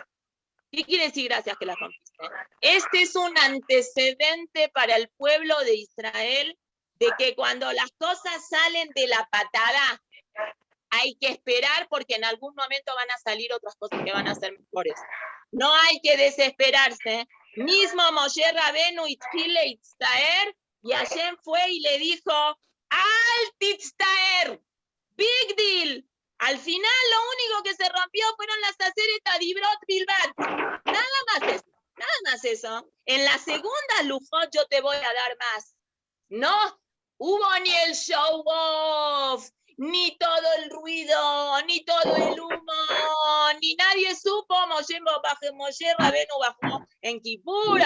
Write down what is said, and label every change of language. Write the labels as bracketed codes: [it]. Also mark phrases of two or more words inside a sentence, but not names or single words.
[es] ¿Qué quiere decir gracias que las rompiste? Este es un antecedente para el pueblo de Israel de que cuando las cosas salen de la patada, hay que esperar porque en algún momento van a salir otras cosas que van a ser mejores. No hay que desesperarse. Mismo Moshe Rabenu Itzile Itztaer, y Hashem fue y le dijo, [he] אל תצטער, [en] big deal. [es] Al final lo único que se rompió fueron las [he] עשרת הדברות בלבד. [es] Nada más eso. En la segunda lujot yo te voy a dar más. No hubo ni el [en] show off, [es] ni todo el ruido, ni todo el humo, ni nadie supo. Moshe Rabenu bajó en Kippur.